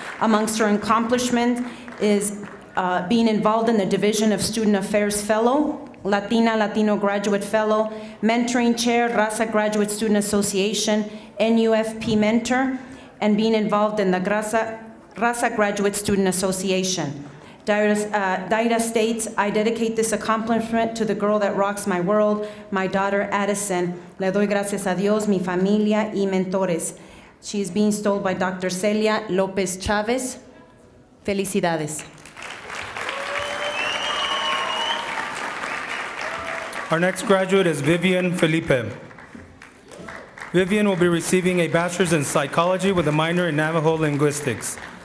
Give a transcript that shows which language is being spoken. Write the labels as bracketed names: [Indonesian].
[English] Amongst her accomplishments is being involved in the Division of Student Affairs Fellow, Latino Graduate Fellow, Mentoring Chair, Raza Graduate Student Association, NUFP Mentor, and being involved in the Raza Graduate Student Association. Daira states, I dedicate this accomplishment to the girl that rocks my world, my daughter Addison. [Spanish] Le doy gracias a Dios, mi familia y mentores. [English] She is being stoled by Dr. Celia Lopez Chavez. [Spanish] Felicidades. [English] Our next graduate is Vivian Felipe. Vivian will be receiving a bachelor's in psychology with a minor in Navajo linguistics.